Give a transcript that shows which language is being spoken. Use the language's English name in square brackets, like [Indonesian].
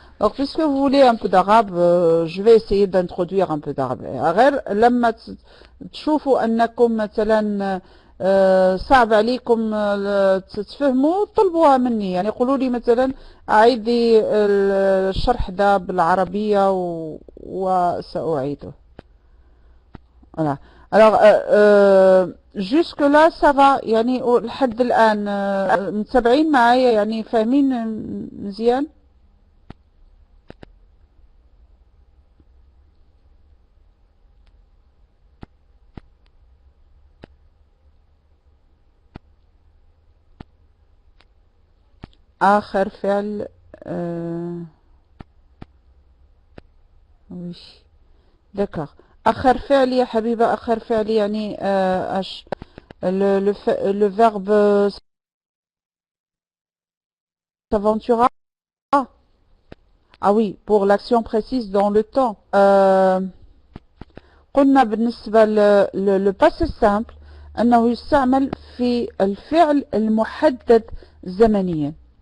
[French] Donc, puisque vous voulez un peu d'arabe, je vais essayer d'introduire un peu d'arabe. [Arabic] غير لما تشوفوا أنكم مثلا صعب عليكم تفهموا طلبوها مني، يعني قولوا لي مثلا أعيدي الشرح ده بالعربية وسأعيده. [French] Voilà. Alors, jusque là ça va [Arabic] يعني لحد الآن متابعين معايا يعني فاهمين مزيان؟ آخر فعل [French] oui d'accord. [Arabic] آخر فعل يا حبيبة، آخر فعل يعني [French] le verbe s'aventura. Ah oui, pour l'action précise dans le temps. [Arabic] قلنا بالنسبة [French] le passé simple [Arabic] أنه يستعمل في الفعل المحدد زمنيا،